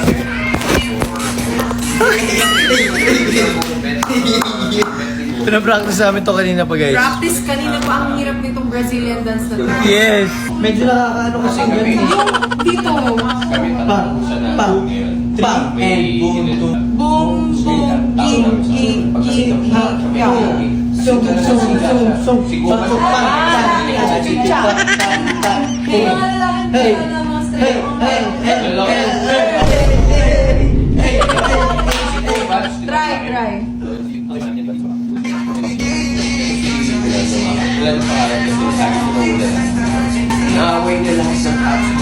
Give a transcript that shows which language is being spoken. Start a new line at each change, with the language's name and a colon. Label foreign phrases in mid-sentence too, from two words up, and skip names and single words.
Filipino: Pinapractice namin to kanina pa, guys. Practice kanina pa ang hirap nitong
English: Brazilian dance
Filipino: na to.
English: Yes!
Filipino: Medyo nakakaano kasi yun. Dito. Pang and boom, boom. Boom, boom, ging, ging, ging,
English: Try.
Filipino: Naaway niya lahat ng apps ko.